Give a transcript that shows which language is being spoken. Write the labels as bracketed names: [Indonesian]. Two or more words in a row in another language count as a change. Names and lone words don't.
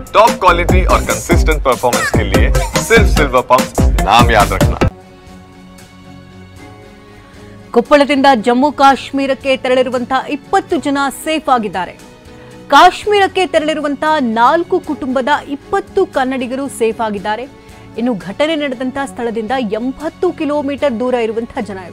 [English] top quality [Hindi] और [English] consistent performance [Hindi] के लिए सिर्फ सिल्वर पंप नाम याद रखना। [Kannada] ಕೊಪ್ಪಳದಿಂದ ಜಮ್ಮು ಕಾಶ್ಮೀರಕ್ಕೆ ತೆರಳಿರುವಂತಹ 20 ಜನ ಸೇಫ್ ಆಗಿದ್ದಾರೆ. ಕಾಶ್ಮೀರಕ್ಕೆ ತೆರಳಿರುವಂತಹ 4 ಕುಟುಂಬದ 20 ಕನ್ನಡಿಗರು ಸೇಫ್ ಆಗಿದ್ದಾರೆ. ಇನ್ನು ಘಟನೆ ನಡೆದಂತಹ ಸ್ಥಳದಿಂದ 80 ಕಿಲೋಮೀಟರ್ ದೂರ ಇರುವಂತಹ ಜನ ಇವರು.